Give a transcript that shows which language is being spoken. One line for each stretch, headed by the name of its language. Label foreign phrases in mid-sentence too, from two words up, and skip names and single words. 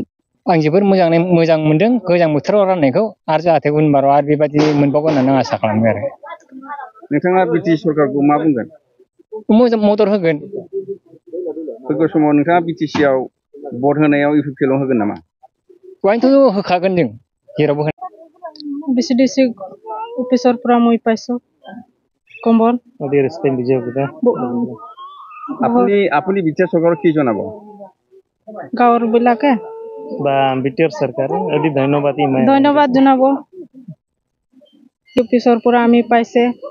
Bodo: आं जोबोर मोजां मोनदों गोजां बोथोराव राननायखौ, आरो जाहाथे उनबाराव आरो बेबायदि मोनबावगोन होननानै आं आसा खालामो आरो। नोंथाङा बिटिसि सरकारखौ मा बुंगोन? मोजां मदद होगोन। फैगौ समाव नोंथाङा BTCआव भट होनायाव UPPL आव होगोन नामा? बेवहायनोथ' होखागोन जों जेरावबो होगोन।
Assamese: BCDC अफिसारफ्रा মই পাইছো কম্বল। আপুনি বিটিআর সরকার কি জানাবো? গাঁৱৰ বিলাকে বা বিটিআর সরকার অতি ধন্যবাদ জনাব। অফিচৰ পৰা আমি পাইছে।